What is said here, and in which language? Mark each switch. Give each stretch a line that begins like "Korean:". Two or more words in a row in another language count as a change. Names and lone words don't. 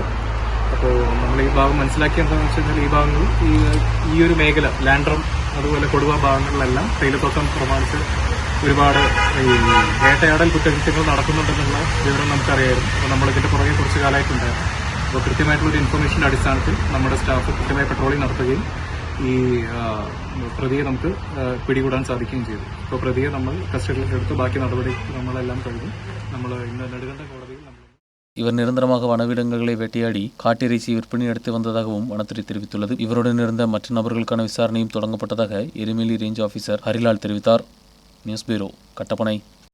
Malayalam: അപ്പോൾ നമ്മൾ ഈ ഭാഗം മനസ്സിലാക്കിയ എന്താണെന്ന് വെച്ച് കഴിഞ്ഞാൽ ഈ ഭാഗങ്ങളിൽ ഈ ഒരു മേഖല ലാൻഡ്രം അതുപോലെ കൊടുവ ഭാഗങ്ങളിലെല്ലാം തേയിലത്തോട്ടം പ്രമാണിച്ച് ഒരുപാട് ഈ വേട്ടയാടൽ കുറ്റകൃത്യങ്ങൾ നടക്കുന്നുണ്ടെന്നുള്ള വിവരം നമുക്കറിയായിരുന്നു. അപ്പോൾ നമ്മളിതിൻ്റെ പുറകെ കുറച്ച് കാലമായിട്ടുണ്ടായിരുന്നു. അപ്പോൾ കൃത്യമായിട്ടുള്ളൊരു ഇൻഫർമേഷൻ്റെ അടിസ്ഥാനത്തിൽ നമ്മുടെ സ്റ്റാഫ് കൃത്യമായി പെട്രോളിംഗ് നടത്തുകയും ഈ പ്രതിയെ നമുക്ക് പിടികൂടാൻ സാധിക്കുകയും ചെയ്തു. ഇപ്പോൾ പ്രതിയെ നമ്മൾ കസ്റ്റഡിയിലെടുത്ത് ബാക്കി നടപടി നമ്മളെല്ലാം കഴിഞ്ഞു. നമ്മൾ ഇന്ന് നെടുങ്കണ്ടം കോടതിയിൽ
Tamil: இவர் நிரந்தரமாக வனவிலங்குகளை வேட்டையாடி காட்டிறைச்சி விற்பனை நடத்தி வந்ததாகவும் வனத்துறை தெரிவித்துள்ளது. இவருடன் இருந்த மற்ற நபர்களுக்கான விசாரணையும் தொடங்கப்பட்டதாக எருமேலி
English: range officer
Tamil: ஹரிலால் தெரிவித்தார்.
English: news bureau,
Tamil: கட்டப்பனை.